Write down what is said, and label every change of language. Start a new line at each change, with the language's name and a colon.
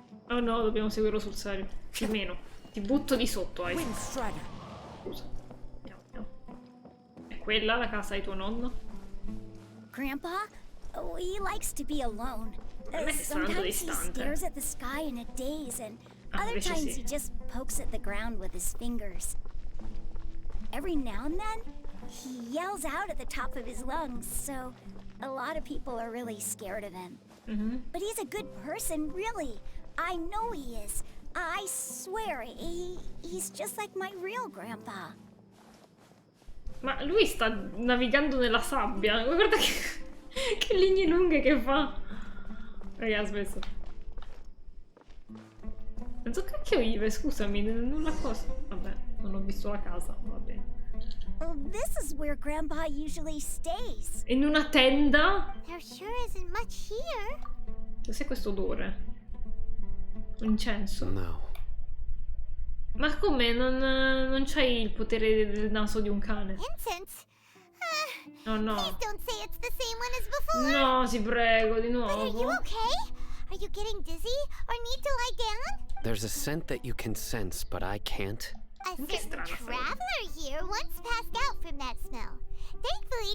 Italian: Oh no, dobbiamo seguirlo sul serio. Più o meno. Ti butto di sotto, Isaac. Scusa. Andiamo. È quella la casa di tuo nonno?
English: Grandpa? Oh, he likes to be alone. Sometimes he stares at the sky in a daze, and other times he just pokes at the ground with his fingers. Every now and then, he yells out at the top of his lungs, so a lot of people are really scared of him. But he's a good person, really. I know he is. I swear, he's just like my real grandpa.
Italian: Ma lui sta navigando nella sabbia. Guarda che linee lunghe che fa. Raga, ha smesso. Non so cacchio vive, scusami, nulla cosa. Vabbè, non ho visto la casa, va bene.
English: Oh, this is where Grandpa usually stays.
Italian: In una tenda?
English: There sure isn't much here.
Italian: Cos'è questo odore? Un incenso? No. Ma come? Non c'hai il potere del naso di un cane?
English: Incense? Oh no. Please don't say it's the same one as before.
Italian: No, ti prego, di
English: But are
Italian: nuovo.
English: you okay? Are you getting dizzy or need to lie down? There's a scent that you can sense, but I can't. A certain traveler here once passed out from that smell. Thankfully,